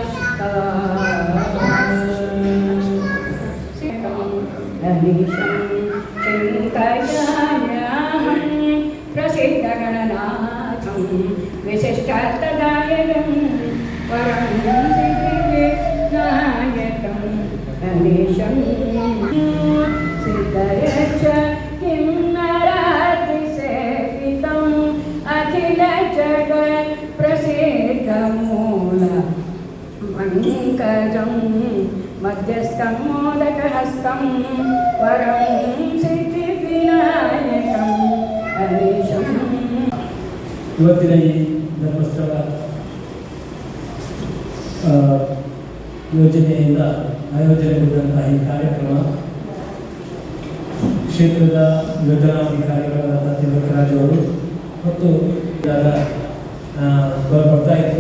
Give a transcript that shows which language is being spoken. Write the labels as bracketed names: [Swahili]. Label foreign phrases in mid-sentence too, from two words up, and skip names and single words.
[Sanskrit] चिन्तयाम्यहं प्रसिद्धगणनाथं विशिष्टार्थदायकं वरं सिद्धिविनायकं गणेशं सिद्धयच्च किन्नरातिसेवितं अखिल जगत् प्रसिद्ध मूल पङ्कजं मद अजस्तं मोदकहस्तं वरं सिद्धिविनायकं गणेशम् [Kannada] ಇವತ್ತಿನ ಈ ಧರ್ಮಸ್ಥಳ ಯೋಜನೆಯಿಂದ ಆಯೋಜನೆಗೊಂಡಂತಹ ಈ ಕಾರ್ಯಕ್ರಮ ಕ್ಷೇತ್ರದ ಯೋಜನಾಧಿಕಾರಿಗಳಾದ ತಿಲಕರಾಜ್ ಅವರು ಮತ್ತು ಬರ್ತಾ ಇದ್ರು.